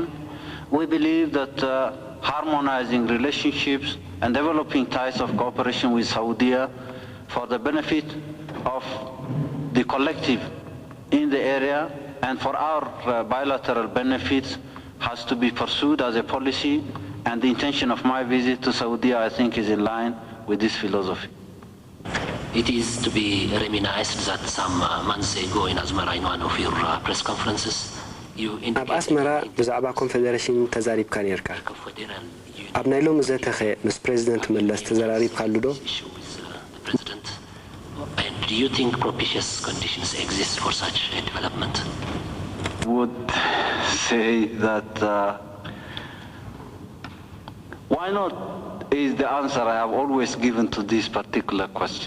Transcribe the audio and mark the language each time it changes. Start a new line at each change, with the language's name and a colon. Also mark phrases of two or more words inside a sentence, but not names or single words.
English: We believe that harmonizing relationships and developing ties of cooperation with Saudi for the benefit of the collective in the area and for our bilateral benefits has to be pursued as a policy, and the intention of my visit to Saudi, I think, is in line with this philosophy. It is to be reminisced that some months ago in Asmara, in one of your press conferences,
Tigrinya: ኣብ ኣስመራ ብዛዕባ ኮንፌደሬሽን ተዛሪብካ ነርካ ኣብ ናይ ሎሚ ዘተኸ ምስ ፕሬዚደንት መለስ ተዘራሪብካሉ ዶ
English: Do you think propitious conditions exist for such a development? Would say that why not is the answer I have always given to this particular question.